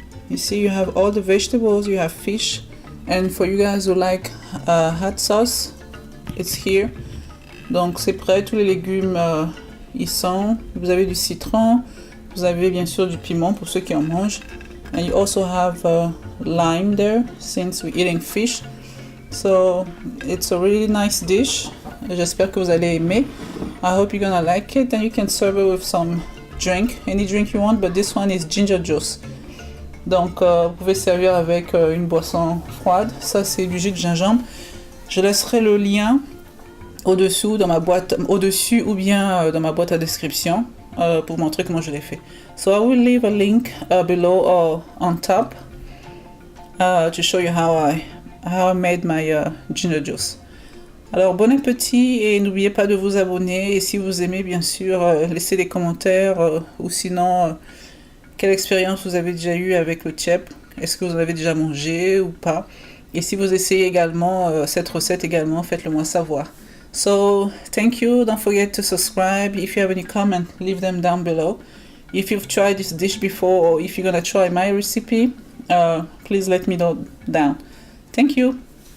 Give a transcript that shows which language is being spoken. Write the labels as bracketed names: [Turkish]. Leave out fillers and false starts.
[English] You see, you have all the vegetables, you have fish, and for you guys who like hot sauce, it's here. [French] Donc c'est prêt, tous les légumes y sont. Vous avez du citron, vous avez bien sûr du piment pour ceux qui en mangent. [English] And you also have lime there, since we're eating fish. So it's a really nice dish. [French] J'espère que vous allez aimer. [English] I hope you're gonna like it, and you can serve it with some drink, any drink you want, but this one is ginger juice. [French] Donc vous pouvez servir avec une boisson froide. Ça c'est du jus de gingembre. Je laisserai le lien au-dessous dans ma boîte, au-dessus ou bien dans ma boîte à description pour montrer comment je l'ai fait. [English] So I will leave a link below or on top to show you how I made my ginger juice. [French] Alors bon appétit et n'oubliez pas de vous abonner, et si vous aimez bien sûr laissez des commentaires ou sinon quelle expérience vous avez déjà eue avec le chep, est-ce que vous en avez déjà mangé ou pas, et si vous essayez également cette recette également, faites-le moi savoir. [English] So thank you, don't forget to subscribe. If you have any comment, leave them down below. If you've tried this dish before or if you're gonna try my recipe, please let me know down. Thank you.